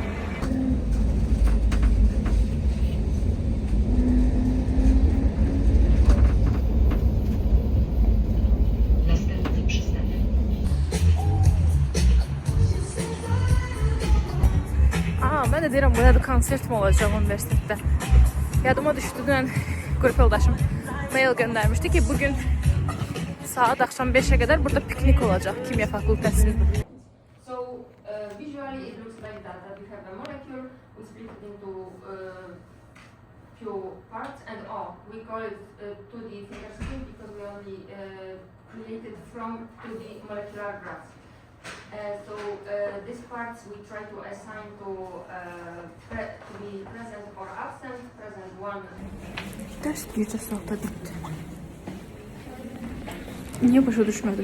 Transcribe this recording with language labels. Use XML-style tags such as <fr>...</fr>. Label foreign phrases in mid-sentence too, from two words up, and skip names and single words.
<az>Ben de deyirəm, burada bir konsert mi olacaq üniversitede? Yadıma düşdü, dünən qrup yoldaşım mail göndərmişdi ki,</az> <tr>bugün saat akşam 5'e kadar burada piknik olacak kimya fakültesinde.</tr> <en>So visually it looks like that we have a molecule, we split it into few parts, and we call it 2D fingerprint because we only created from 2D molecular graphs. So these parts we try to assign to be present or absent, present one.</en> <az>Ders bircə saata bitti. Niye başa düşmədim?</az>